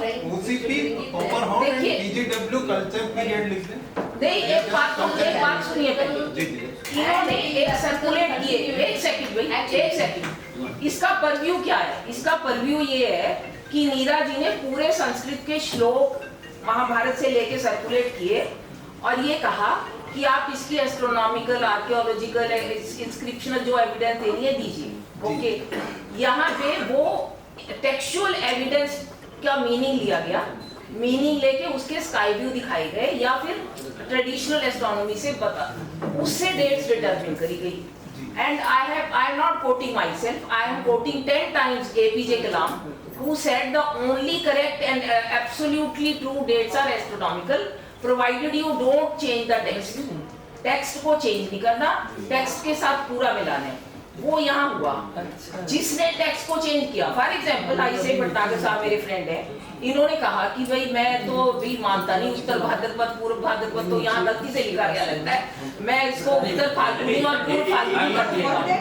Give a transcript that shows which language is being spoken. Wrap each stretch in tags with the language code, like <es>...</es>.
<en>OCP, Copper Horn and PGW culture period</en> <hi>लिख दें। नहीं, एक बात सुनिए पहले। इन्होंने एक सर्कुलेट किए, एक सेकंड भाई, एक सेकंड। इसका परव्यू क्या है? इसका परव्यू ये है कि नीरा जी ने पूरे संस्कृत के श्लोक महाभारत से लेके सर्कुलेट किए और ये कहा कि आप इसकी एस्ट्रोनॉमिकल, आर्कियोलॉजिकल, इंस्क्रिप्शनल जो एविडेंस देनी है दीजिए। ओके, यहाँ पे वो टेक्सचुअल एविडेंस का मीनिंग लिया गया, मीनिंग लेके उसके स्काई व्यू दिखाए गए या फिर ट्रेडिशनल एस्ट्रोनॉमी से बता उससे डेट्स डिटरमिन करी गई।</hi> <en>And I am not quoting my self, I am quoting 10 times APJ Kalam who said the only correct and absolutely true dates are astronomical provided you don't change the text.</en> <hi>Text को change नहीं करना, text के साथ पूरा मिलाना है। वो यहाँ हुआ जिसने टेक्स्ट को चेंज किया, फॉर एग्जाम्पल आइसे भटनागर साहब मेरे फ्रेंड हैं, इन्होंने कहा कि भाई मैं तो भी मानता नहीं उत्तर भाद्रपद पूर्व भाद्रपद तो यहाँ गलती से लिखा गया लगता है, मैं इसको उत्तर फाल्गुनी और पूर्व फाल्गुनी कर दूंगा।</hi>